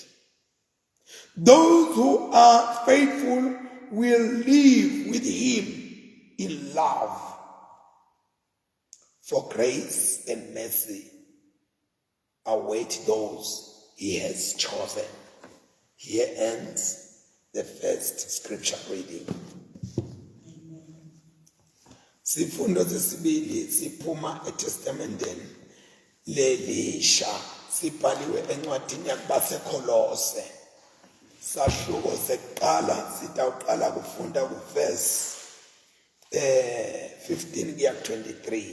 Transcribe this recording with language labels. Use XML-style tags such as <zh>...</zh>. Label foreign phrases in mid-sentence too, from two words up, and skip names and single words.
<en>Those who are faithful will live with him in love. For grace and mercy await those he has chosen. Here ends the first scripture reading.</en> <ss>Sifundo sesibili siphuma eTestamenteni lelisha sibhaliwe encwadini yabaseKolose. Sahluko sekuqala sitawuqala kufunda kuverse 15 kuya 23.</ss>